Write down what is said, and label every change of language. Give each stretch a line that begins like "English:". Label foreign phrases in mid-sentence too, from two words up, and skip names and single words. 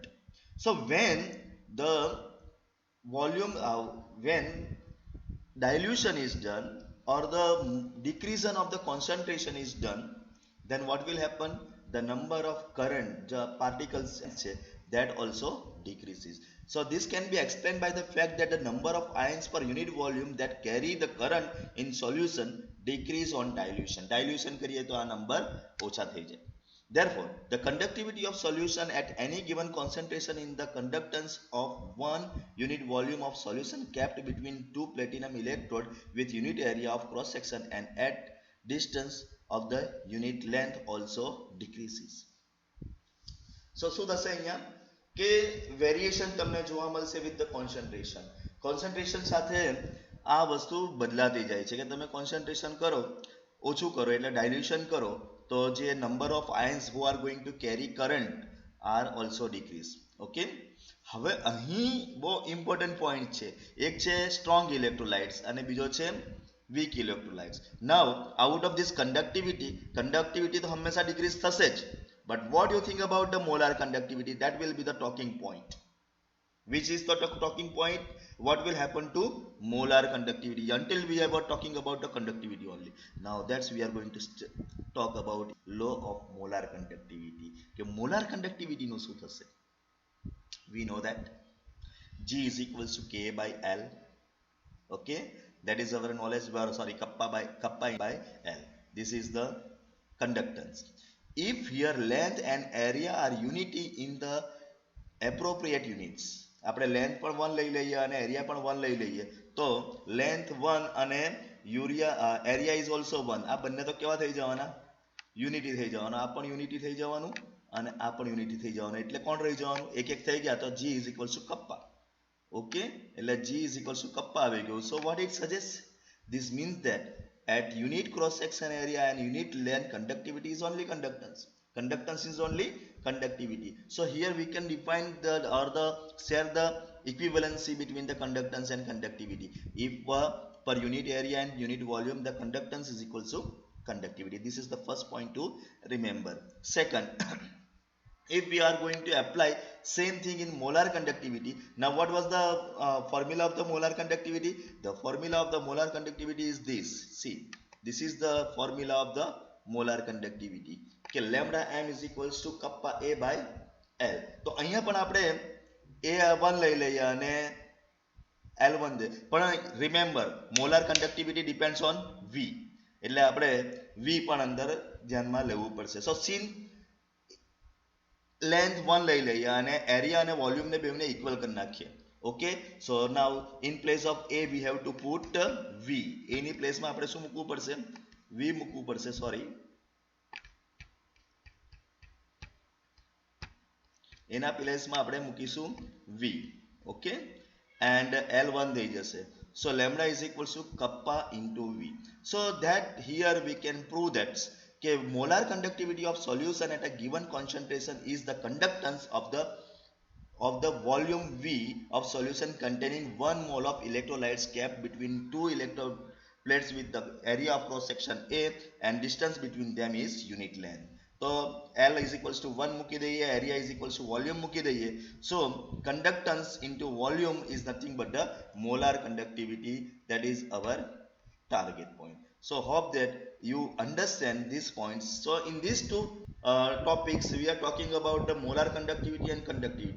English: So when the volume when dilution is done or the decrease of the concentration is done, then what will happen? The number of current the particles that also decreases. So this can be explained by the fact that the number of ions per unit volume that carry the current in solution decrease on dilution.
Gujarati: Dilution કરીએ તો આ number ઓછા થઈ જાય.
English: Therefore, the conductivity of solution at any given concentration in the conductance of 1 unit volume of solution kept between two platinum electrode with unit area of cross section and at distance of the unit length also decreases.
Gujarati: So શું થશે અહીંયા કે વેરિએશન તમને જોવા મળશે
English: with the concentration.
Gujarati: Concentration સાથે આ વસ્તુ બદલાતી જાય છે કે તમે concentration કરો ઓછું કરો એટલે dilution કરો તો જે
English: number of ions who are going to carry current are also decrease.
Gujarati: Okay, હવે અહીં બહુ
English: important point
Gujarati: છે. એક છે
English: strong electrolytes
Gujarati: અને બીજો છે
English: weak electrolytes. Now out of this conductivity
Gujarati: તો હંમેશા decrease થશે જ.
English: But what do you think about the molar conductivity? That will be the talking point. Which is the talking point? What will happen to molar conductivity? Until we are talking about the conductivity only. Now that's we are going to talk about law of molar conductivity.
Gujarati: Okay,
English: molar conductivity
Gujarati: no શું થશે?
English: We know that G is equals to K by L. Okay, that is our knowledge. Sorry, kappa by L. This is the conductance. If here length and area are unity in the appropriate units,
Gujarati: આપણે લેન્થ પણ 1 લઈ લઈએ અને એરિયા પણ 1 લઈ લઈએ તો લેન્થ 1 અને એરિયા
English: is also
Gujarati: 1 આ બંને તો કેવા થઈ જવાના યુનિટી થઈ જવાના આ પણ યુનિટી થઈ જવાનું અને આ પણ યુનિટી થઈ જવાનું એટલે કોણ રહી જવાનું એક એક થઈ ગયા તો
English: G is equals to
Gujarati: કપ્પા. ઓકે એટલે
English: G is equals to
Gujarati: કપ્પા આવી ગયું.
English: So what it suggests? This means that at unit cross section area and unit length conductivity is only conductance. Conductance is only conductivity. So here we can define share the equivalency between the conductance and conductivity. If per unit area and unit volume the conductance is equal to conductivity. This is the first point to remember. Second, if we are going to apply same thing in molar conductivity, now what was the formula of the molar conductivity? The formula of the molar conductivity is this. See, this is the formula of the molar conductivity. કે lambda m is equals to kappa A by L.
Gujarati: તો અહીંયા પણ આપણે A1 લઈ લઈએ અને L1 દે.
English: પણ remember molar conductivity depends on V.
Gujarati: એટલે આપણે V પણ અંદર ધ્યાનમાં લેવું પડશે.
English: So sin length
Gujarati: 1 લઈ લઈએ અને area અને volume ને બેવને equal કરી નાખીએ.
English: Okay, so now in place of A we have to put V.
Gujarati: A ની પ્લેસમાં આપણે શું મૂકવું પડશે? V મૂકવું પડશે. સોરી, એના પ્લેસમાં આપણે મૂકીશું V. ઓકે, and L1 થઈ જશે.
English: So lambda is equals to kappa into V. So that here we can prove that કે molar conductivity of solution at a given concentration is the conductance of the volume V of solution containing 1 mole of electrolytes kept between two electrode plates with the area of cross section A and distance between them is unit length. So L is equals to 1
Gujarati: મૂકી દઈએ,
English: area is equals to volume
Gujarati: મૂકી દઈએ.
English: So conductance into volume is nothing but the molar conductivity. That is our target point. So hope that you understand these points. So in these two topics we are talking about the molar conductivity and conductivity.